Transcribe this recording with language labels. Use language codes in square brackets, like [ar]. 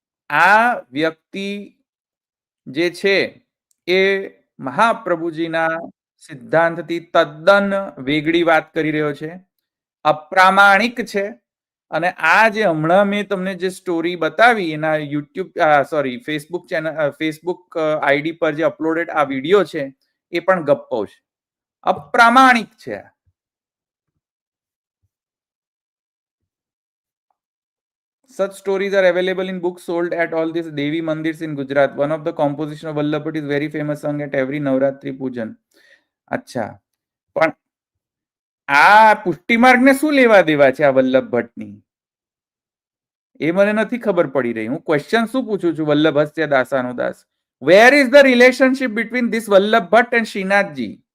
[gu] આ વ્યક્તિ જે છે એ મહાપ્રભુજીના સિદ્ધાંતથી તદ્દન વેગળી વાત કરી રહ્યો છે, અપ્રામાણિક છે. અને આ જે હમણાં મેં તમને જે સ્ટોરી બતાવી એના ફેસબુક ચેનલ ફેસબુક આઈડી પર જે અપલોડેડ આ વિડીયો છે એ પણ ગપ્પો છે, અપ્રામાણિક છે. [en] Such stories are available in books sold at all these Devi Mandirs in Gujarat. One of the composition of Vallabh Bhatt is very famous, sung at every Navratri Pujan. [gu] અચ્છા, પણ આ પુષ્ટિ માર્ગને શું લેવા દેવા છે આ વલ્લભ ભટ્ટની? એ મને નથી ખબર પડી રહી. હું ક્વેશ્ચન શું પૂછું છું વલ્લભસ્ય દાસાનો દાસ? [en] Where is the relationship between this Vallabh Bhatt and Shrinathji?